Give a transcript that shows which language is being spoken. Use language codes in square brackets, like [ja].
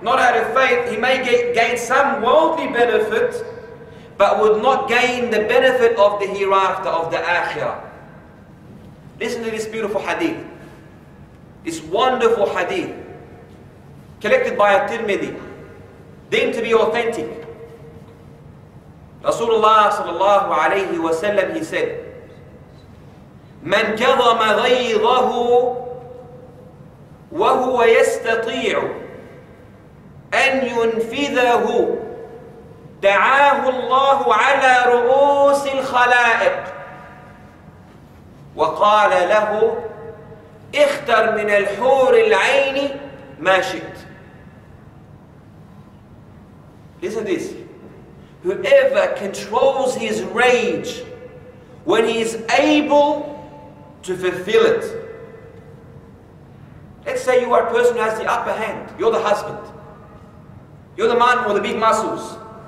[en] not out of faith, he may gain some worldly benefit, but would not gain the benefit of the hereafter, of the akhirah. Listen to this beautiful hadith. This wonderful hadith, collected by At-Tirmidhi, deemed to be authentic. [ar] Rasulullah sallallahu alayhi wa sallam, [en] he said, [ar] من كظم غيظه وهو يستطيع أن ينفذه دعاه الله على رؤوس الخلائق وقال له اختر من الحور العين ما شئت. [en] Listen to this. Whoever controls his rage when he is able to fulfill it. Let's say you are a person who has the upper hand. You're the husband. You're the man with the big muscles.